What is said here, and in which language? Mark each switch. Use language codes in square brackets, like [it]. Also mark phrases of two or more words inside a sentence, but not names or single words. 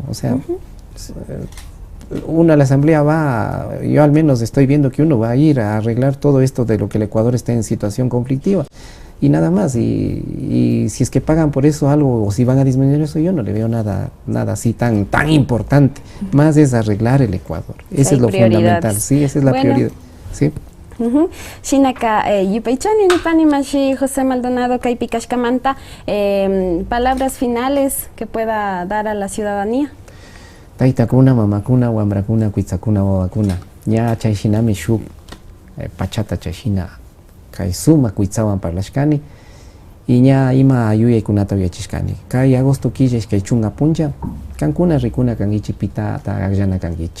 [es] O sea, uno a la asamblea va, yo al menos estoy viendo que uno va a ir a arreglar todo esto de lo que el Ecuador está en situación conflictiva, y nada más, y si es que pagan por eso algo, o si van a disminuir eso, yo no le veo nada así tan importante, más es arreglar el Ecuador, eso es lo fundamental, sí, esa es la prioridad, sí. [qu] Shinaka Yupaychani Nipani Mashi José Maldonado Kaipikashkamanta, [es] palabras finales que pueda dar a la ciudadanía. [qu] Taitakuna, mamakuna, wambrakuna, kuitzakuna, wawakuna, ña chayshinami shuk pachata chayshina kaisuma kuitzawan parlashkani y ña ima ayuyaykunata uyachishkani. Kay agosto killish kay chunga puncha, kankuna rikuna kangichi pita ta agllana kangichi.